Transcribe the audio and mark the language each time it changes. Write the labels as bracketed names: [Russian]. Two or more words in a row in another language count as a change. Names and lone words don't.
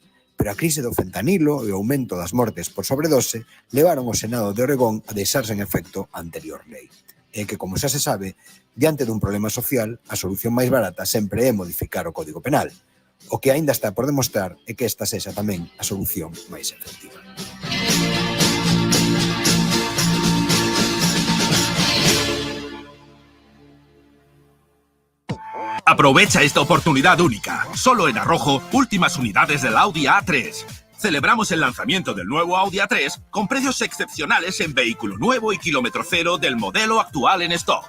[Galician] Pero a crise do fentanilo e o aumento das mortes por sobredose levaron o Senado de Oregón a deixar sen efecto a anterior lei. E que, como xa se sabe, diante dun problema social, a solución máis barata sempre é modificar o Código Penal. O que aínda está por demostrar é que esta sexa tamén a solución máis efectiva. [Spanish] Aprovecha esta oportunidad única. Solo en Arrojo, últimas unidades del Audi A3. Celebramos el lanzamiento del nuevo Audi A3 con precios excepcionales en vehículo nuevo y kilómetro cero del modelo actual en stock.